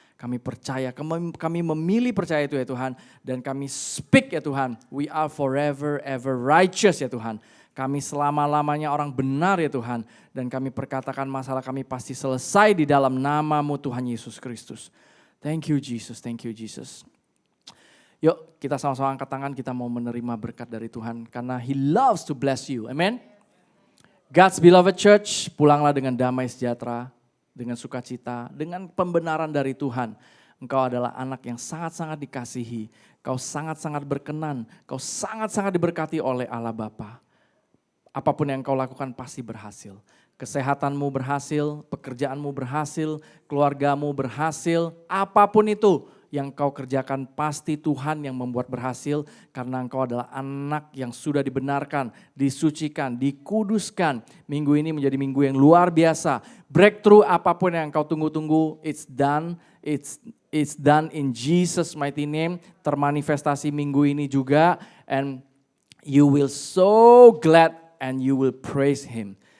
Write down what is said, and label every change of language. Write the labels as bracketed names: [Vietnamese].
[Indonesian] Kami percaya, kami memilih percaya itu ya Tuhan. Dan kami speak ya Tuhan, [English] we are forever ever righteous [Indonesian] ya Tuhan. Kami selama-lamanya orang benar ya Tuhan. Dan kami perkatakan masalah kami pasti selesai di dalam nama-Mu Tuhan Yesus Kristus. [English] Thank you Jesus, thank you Jesus. [Indonesian] Yuk kita sama-sama angkat tangan, kita mau menerima berkat dari Tuhan. Karena [English] He loves to bless you, amen. God's beloved church, [Indonesian] pulanglah dengan damai sejahtera, dengan sukacita, dengan pembenaran dari Tuhan. Engkau adalah anak yang sangat-sangat dikasihi. Kau sangat-sangat berkenan, kau sangat-sangat diberkati oleh Allah Bapa. Apapun yang kau lakukan pasti berhasil. Kesehatanmu berhasil, pekerjaanmu berhasil, keluargamu berhasil, apapun itu yang kau kerjakan pasti Tuhan yang membuat berhasil. Karena engkau adalah anak yang sudah dibenarkan, disucikan, dikuduskan. Minggu ini menjadi minggu yang luar biasa. Breakthrough apapun yang kau tunggu-tunggu, [English] it's done. It's done in Jesus mighty name. [Indonesian] Termanifestasi minggu ini juga. [English] And you will so glad and you will praise Him.